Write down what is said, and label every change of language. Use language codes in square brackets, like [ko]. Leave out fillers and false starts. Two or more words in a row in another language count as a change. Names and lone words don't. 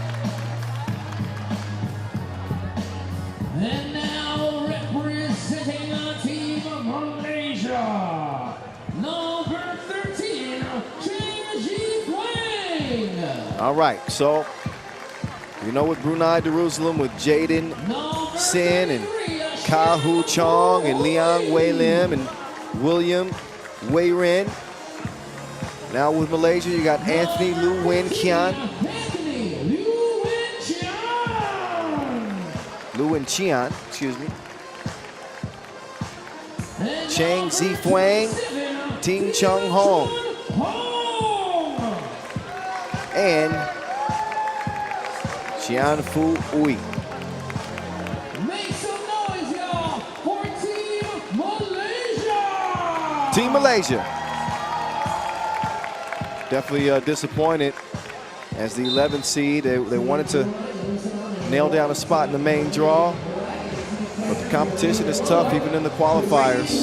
[en] And now representing the team of Malaysia, number 13, Cheng Ji Wang. All right, so you know, with Brunei Darussalam, with Jaden Sin and Ka Hu Chong and Liang Wei Lim and William Wei Ren. Now with Malaysia, you got Anthony Lu Wen Kian. Lu Wen Chian, excuse me. Cheng Zi Fuang, Ting Chung Hong. And Chian Fu Ui. Make some noise, y'all, for Team Malaysia! Team Malaysia. Definitely disappointed as the 11th seed. They wanted to nail down a spot in the main draw, but the competition is tough even in the qualifiers.